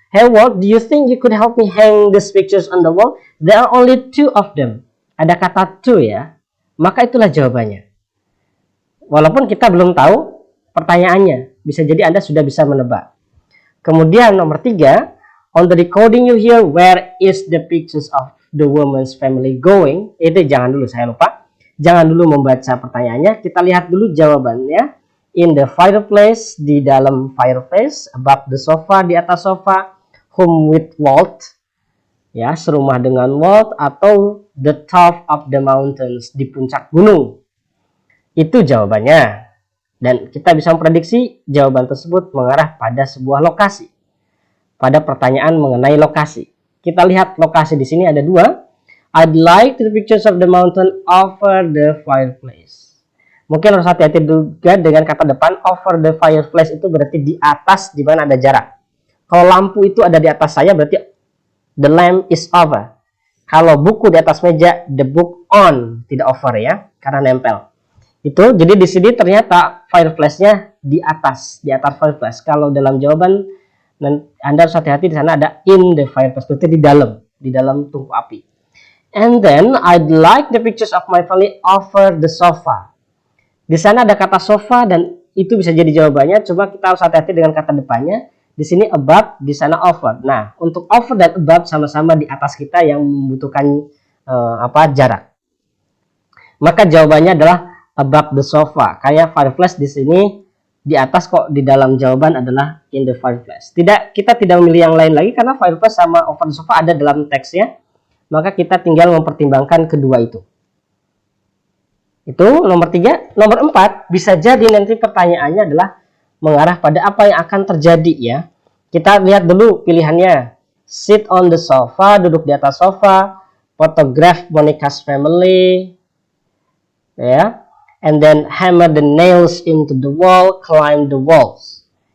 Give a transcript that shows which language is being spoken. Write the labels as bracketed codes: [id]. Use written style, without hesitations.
[en] Hey Walt, do you think you could help me hang these pictures on the wall? There are only 2 of them. [id] Ada kata 2 ya. Maka itulah jawabannya. Walaupun kita belum tahu pertanyaannya, bisa jadi Anda sudah bisa menebak. Kemudian nomor 3, [en] on the recording you hear, where is the pictures of the woman's family going? [id] Itu jangan dulu, saya lupa. Jangan dulu membaca pertanyaannya, kita lihat dulu jawabannya. [en] In the fireplace, [id] di dalam fireplace, [en] above the sofa, [id] di atas sofa, [en] home with Walt, [id] ya, serumah dengan Walt, atau [en] the top of the mountains, [id] di puncak gunung. Itu jawabannya. Dan kita bisa memprediksi jawaban tersebut mengarah pada sebuah lokasi. Pada pertanyaan mengenai lokasi. Kita lihat lokasi di sini ada 2. [en] I'd like the pictures of the mountain over the fireplace. [id] Mungkin harus hati-hati juga dengan kata depan [en] over the fireplace, [id] itu berarti di atas di mana ada jarak. Kalau lampu itu ada di atas saya berarti [en] the lamp is over. [id] Kalau buku di atas meja, [en] the book on, [id] tidak over ya, karena nempel. Itu jadi di sini ternyata fireplace-nya di atas fireplace. Kalau dalam jawaban Anda harus hati-hati, di sana ada [en] in the fireplace, [id] berarti di dalam tungku api. [en] And then I'd like the pictures of my family over the sofa. [id] Di sana ada kata sofa dan itu bisa jadi jawabannya, cuma kita harus hati-hati dengan kata depannya. Di sini above, di sana over. Nah, untuk over dan above sama-sama di atas kita yang membutuhkan jarak. Maka jawabannya adalah [en] above the sofa. [id] Kayak fireplace di sini di atas kok di dalam jawaban adalah [en] in the fireplace. [id] Kita tidak memilih yang lain lagi karena fireplace sama [en] over the sofa [id] ada dalam teksnya. Maka kita tinggal mempertimbangkan kedua itu. Itu nomor 3. Nomor 4, bisa jadi nanti pertanyaannya adalah mengarah pada apa yang akan terjadi ya. Kita lihat dulu pilihannya. [en] Sit on the sofa, [id] duduk di atas sofa. [en] Photograph Monica's family. Ya. And then hammer the nails into the wall, climb the walls.